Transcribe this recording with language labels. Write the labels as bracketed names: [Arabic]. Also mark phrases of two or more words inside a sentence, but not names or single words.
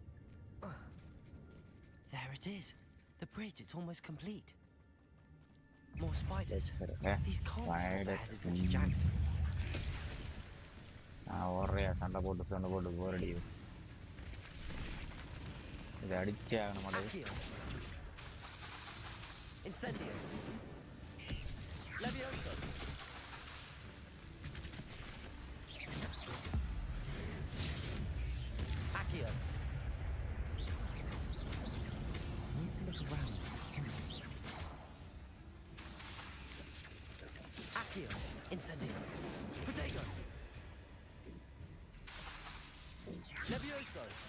[English] There it is. The bridge, it's almost complete. More spiders. These can't be Spider. headed for Jackdaw. [Tamil] ஓடுறியா சண்டை போட்டு போர் அடிக்குது. இதை அடிச்சே ஆகணும் மாட்டேங்குது. [English] Incendio. Levioso. Accio. Need to look around for something. Accio. Incendio. Protego. Levioso.